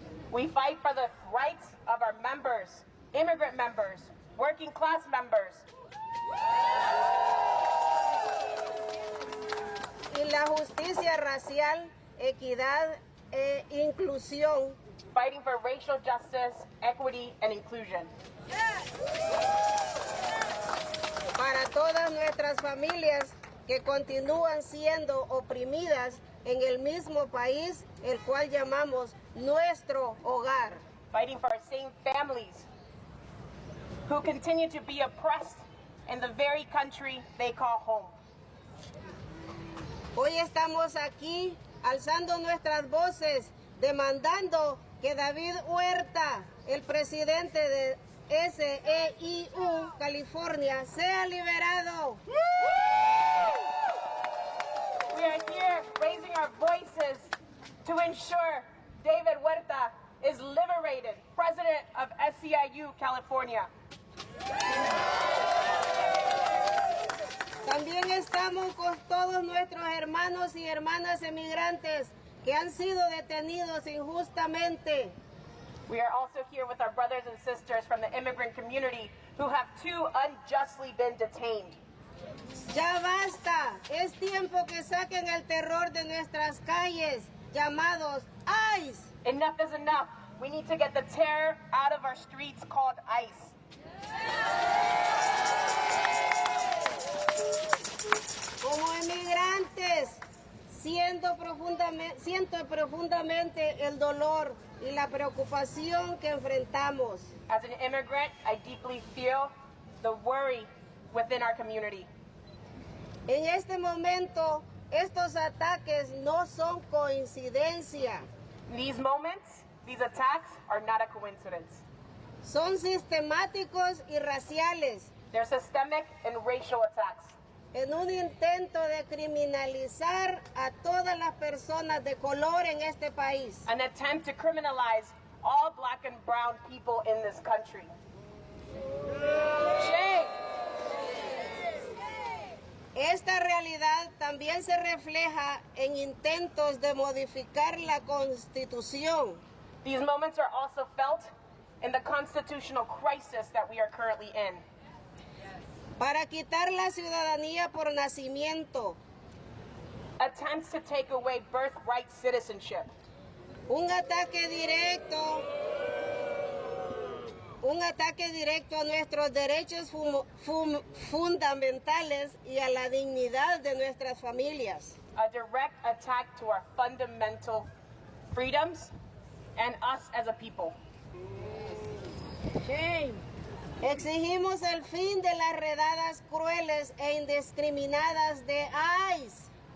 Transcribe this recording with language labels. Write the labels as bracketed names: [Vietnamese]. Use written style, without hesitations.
[English] We fight for the rights of our members, immigrant members, working class members, [Spanish] Y la justicia racial, equidad e inclusión, [English] fighting for racial justice, equity, and inclusion. [Spanish] para todas nuestras familias que continúan siendo oprimidas en el mismo país, el cual llamamos nuestro hogar. [English] Fighting for our same families who continue to be oppressed in the very country they call home. [Spanish] Hoy estamos aquí alzando nuestras voces, demandando que David Huerta, el presidente de SEIU California, sea liberado. [English] We are here raising our voices to ensure David Huerta is liberated, president of SEIU California. [Spanish] También estamos con todos nuestros hermanos y hermanas emigrantes que han sido detenidos injustamente. [English] We are also here with our brothers and sisters from the immigrant community who have too unjustly been detained. [Spanish] Ya basta, es tiempo que saquen el terror de nuestras calles, llamados ICE. [English] Enough is enough. We need to get the terror out of our streets called ICE. [Spanish] Como emigrantes, siento profundamente el dolor y la preocupación que enfrentamos. [English] As an immigrant, I deeply feel the worry within our community. [Spanish] En este momento, estos ataques no son coincidencia, [English] These moments, these attacks are not a coincidence. [Spanish] son sistemáticos y raciales, [English] They're systemic and racial attacks [Spanish] en un intento de criminalizar a todas las personas de color en este país. [English] an attempt to criminalize all black and brown people in this country. Shame! [Spanish] Esta realidad también se refleja en intentos de modificar la Constitución, [English] These moments are also felt in the constitutional crisis that we are currently in. [Spanish] para quitar la ciudadanía por nacimiento, [English] Attempts to take away birthright citizenship. [Spanish] un ataque directo a nuestros derechos fundamentales y a la dignidad de nuestras familias. [English] A direct attack to our fundamental freedoms and us as a people. [Spanish] Exigimos el fin de las redadas crueles e indiscriminadas de ICE.